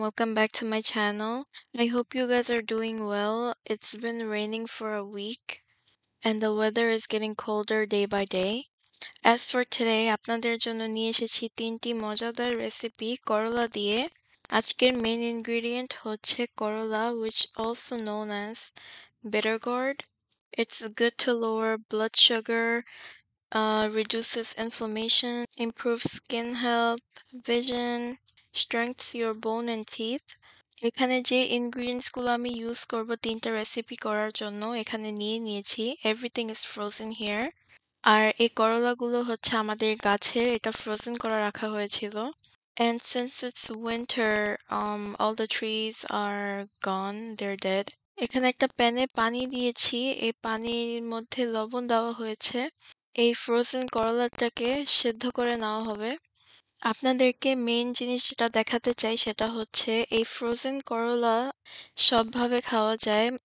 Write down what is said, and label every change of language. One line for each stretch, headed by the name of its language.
English: Welcome back to my channel. I hope you guys are doing well. It's been raining for a week and the weather is getting colder day by day. As for today,
Bangla: আপনাদের জন্য নিয়ে এসেছি তিনটি মজাদার recipe করলা দিয়ে। আজকের main ingredient হচ্ছে করলা,
English: which also known as bitter gourd. It's good to lower blood sugar, reduces inflammation, improves skin health, vision, strengthens your bone and teeth.
Bangla: এখানে যে ইনগ্রিডিয়েন্টস গুলো আমি ইউজ করব তিনটা রেসিপি করার জন্য এখানে নিয়ে নিয়েছি।
English: Everything is frozen here.
Bangla: আর এই করলাগুলো হচ্ছে আমাদের গাছের, এটা ফ্রোজেন করা রাখা হয়েছিল।
English: And since it's winter, all the trees are gone, they're dead.
Bangla: এখানে একটা প্যানে পানি দিয়েছি, এই পানির মধ্যে লবণ দেওয়া হয়েছে। এই ফ্রোজেন করলাটাকে সেদ্ধ করে নেওয়া হবে। আপনাদেরকে মেইন জিনিস যেটা দেখাতে চাই সেটা হচ্ছে এই ফ্রোজেন করলা সবভাবে খাওয়া যায়।